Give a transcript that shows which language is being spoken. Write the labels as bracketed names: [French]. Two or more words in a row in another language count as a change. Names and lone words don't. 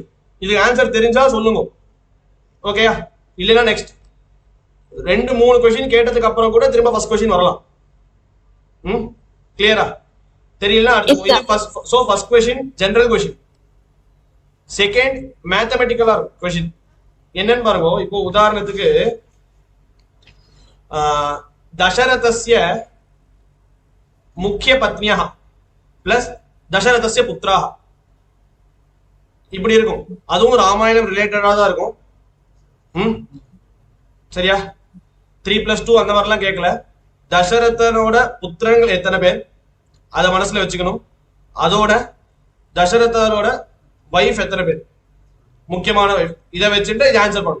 [Tamil] இதுக்கு ஆன்சர் தெரிஞ்சா சொல்லுங்க. ஓகேயா? இல்லனா [English] next 2-3 question [Tamil] கேட்டதுக்கு அப்புறம் கூட திரும்ப [English] first question [Tamil] வரலாம். கிளியரா? தெரியலனா அடுத்து இது [English] first question general question. second mathematical question. [Tamil] என்னன்னு பாருங்க. இப்போ உதாரணத்துக்கு [Sanskrit] दशरथस्य मुख्य पत्न्यः प्लस दशरथस्य पुत्राः [Tamil] இப்படி இருக்கும். அதுவும் ராமாயணம் ரிலேட்டடா தான் இருக்கும். சரியா? 3+2 அந்த மாதிரிலாம் கேட்கல. தசரதனோட புத்திரங்கள் எத்தனை பேர் அத மனசுல வச்சுக்கணும். அதோட தசரதனோட வைஃப் எத்தனை பேர், முக்கியமான வைஃப், இத வச்சுட்டு இது ஆன்சர் பண்ணணும்.